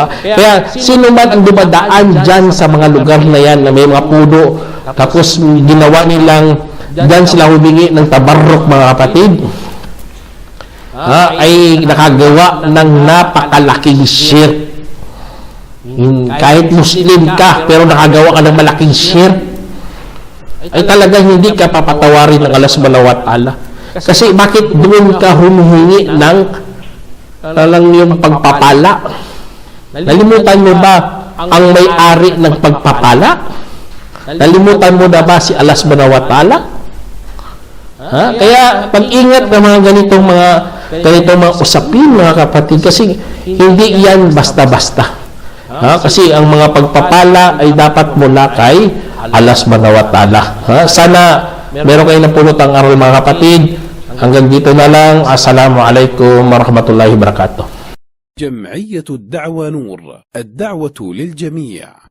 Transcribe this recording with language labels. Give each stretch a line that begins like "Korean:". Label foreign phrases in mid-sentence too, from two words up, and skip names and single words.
Filipino: Kaya, sino man ang dumadaan dyan sa mga lugar na yan na may mga puno, tapos ginawa nilang dyan sila humingi ng tabarruk mga kapatid, ay nakagawa ng napakalaking shirk. Kahit Muslim ka, pero nakagawa ka ng malaking shirk, ay talagang hindi ka papatawarin ng Allah
Arabic: سبحانه وتعالى.
Filipino: Kasi bakit doon ka humihingi ng yung pagpapala? Nalimutan mo ba ang may-ari ng pagpapala? Nalimutan mo na ba si Allah
Arabic: سبحانه وتعالى?
Filipino: Kaya pag-ingat ng mga ganitong mga usapin mga kapatid, kasi hindi yan basta-basta. Kasi ang mga pagpapala ay dapat mula kay Allah
Arabic: سبحانه وتعالى.
Filipino: Sana meron kayo napulot ang aral mga kapatid. Hanggang dito na lang.
Arabic: السلام عليكم ورحمة الله وبركاته. جمعية الدعوة نور، الدعوة للجميع.